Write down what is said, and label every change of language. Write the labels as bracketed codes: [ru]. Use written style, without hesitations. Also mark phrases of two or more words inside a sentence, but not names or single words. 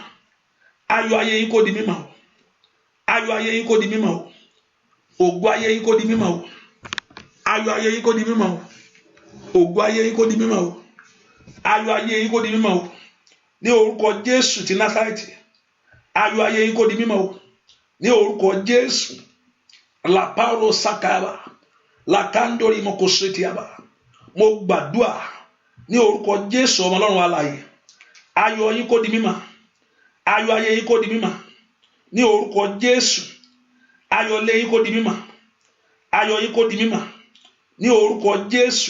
[yo] Ayọ̀ ayé yín kó di mímọ́ o. Ayọ̀ ayé yín kó di mímọ́ o. Ògo ayé yín kó di mímọ́ o. Ayọ̀ ayé yín kó di mímọ́ o. ògo ayé yín kó di mímọ́ o, ayọ̀ ayé yín kó di mímọ́ o, ní orúkọ Jésù ti Násárẹ́tì, ayọ̀ ayé yín kó di mímọ́ o, ní orúkọ Jésù. La paulo sakaba la kandori mokosetiaba, mo gbàdúà ní orúkọ Jésù ọmọ Ọlọ́run alààyè, ayọ̀ yín kó di mímọ́, ayọ̀ ayé yín kó di mímọ́, ní orúkọ Jésù. Ayọ̀ lé yín kó di mímọ́, ayọ̀ yín kó di mímọ́, ní orúkọ Jésù.